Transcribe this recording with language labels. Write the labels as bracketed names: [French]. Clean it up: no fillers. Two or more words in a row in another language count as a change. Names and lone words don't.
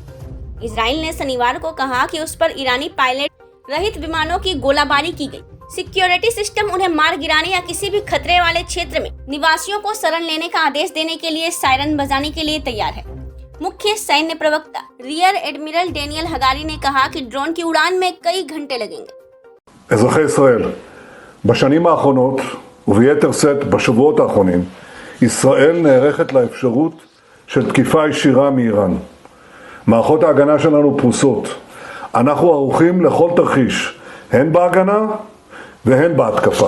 [Hindi] इसराइल ने शनिवार को कहा कि उस पर ईरानी पायलट रहित विमानों की गोलाबारी की गई। [English] security system [Hindi] उन्हें मार गिराने या किसी भी खतरे वाले क्षेत्र में निवासियों को शरण लेने का आदेश देने के लिए सायरन बजाने के लिए तैयार है। मुख्य सैन्य प्रवक्ता [English] rear admiral [Hindi] डेनियल हगारी ने कहा कि ड्रोन की उड़ान में कई घंटे लगेंगे। [Hebrew] אזרחי ישראל, בשנים האחרונות וביתר שאת בשבועות האחרונים, ישראל נערכת לאפשרות של תקיפה ישירה מאיראן. מערכות ההגנה שלנו פרוסות. אנחנו ערוכים לכל תרחיש, הן בהגנה והן בהתקפה.